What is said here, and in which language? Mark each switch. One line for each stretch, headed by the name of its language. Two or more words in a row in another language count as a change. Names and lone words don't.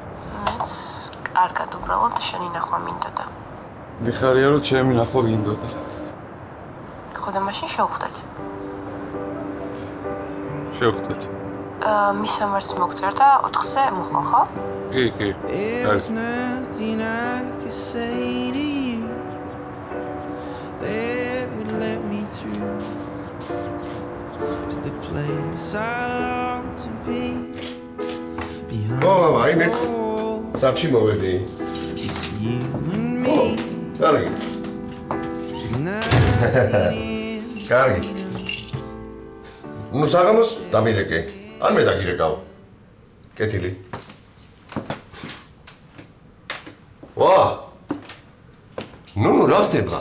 Georgian: მეც კარგად უბრალოდ შენი ნახვა მინდოდა. მიხარია რომ ჩემი ნახვა გინდოდა. ხო და მაშინ შევხვდეთ. შევხვდეთ. მისამართს მოგწერ და 4-ზე მოხვალ, ხო? კი, კი.
English: There's nothing I can say to you that would let me through to the place I long to be.
Georgian: ო, მამა, აი მეც საფში მოვედი.
English: It's you and me.
Georgian: კარგი. კარგი. ნუ საღამოს დამირეკე. ან მე დაგირეკავ. კეთილი. ვა! ნუ რა ხდება?